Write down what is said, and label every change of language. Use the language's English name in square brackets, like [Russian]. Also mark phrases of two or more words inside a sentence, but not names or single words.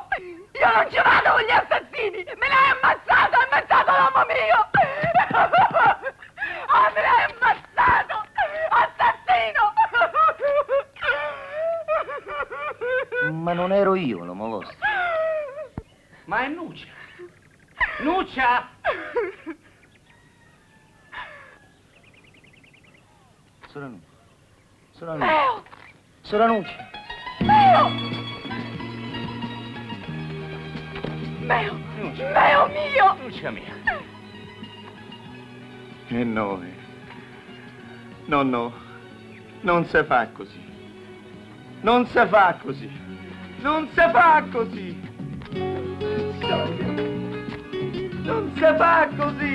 [Italian] Io non ci vado con gli assassini! Me l'hai ammazzato! Hai ammazzato l'uomo mio! Ah, me l'hai ammazzato! Assassino! Ma non ero io l'uomo vostro. Ma è Nuccia. Nuccia! Soranu. Meo! Soranuccia. Meo! Meo! Meo mio! Nuccia mia. No. Non si fa così. Non si fa così. Non si fa così. Non si fa così.